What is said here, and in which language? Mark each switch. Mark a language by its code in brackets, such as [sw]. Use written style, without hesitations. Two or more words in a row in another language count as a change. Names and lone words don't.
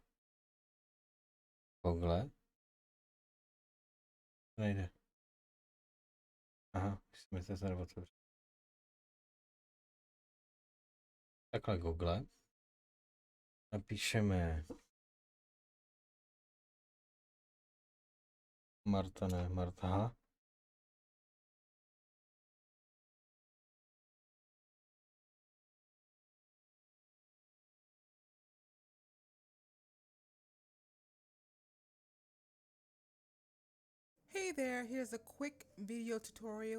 [cs] Google. Nejde. Aha, jsme se tady otevřeli. Takhle Google. Napíšeme Marta, ne, Marta, aha. [en] Hey there, here's a quick video tutorial.